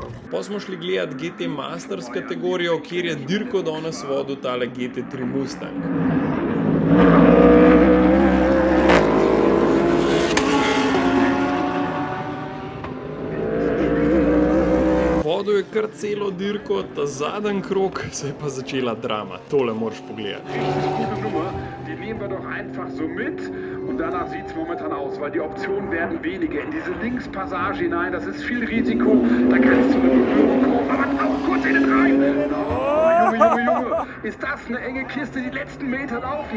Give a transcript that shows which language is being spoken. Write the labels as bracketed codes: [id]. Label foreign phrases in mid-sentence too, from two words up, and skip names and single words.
[sl] Pa smo šli gledat GT Masters kategorijo, kjer je dirko danes vodil tale GT3 Mustang. Vodil je kar celo dirko, ta zadnji krog se je pa začela drama. Tole moraš pogledati. [de] Gute Nummer, die nehmen wir doch einfach so mit und danach sieht es momentan aus, weil die Optionen werden weniger. In diese Linkspassage hinein, das ist viel Risiko, da kannst du eine Berührung kommen, aber auch kurz innen rein. Oh, Junge, ist das eine enge Kiste, die letzten Meter laufen?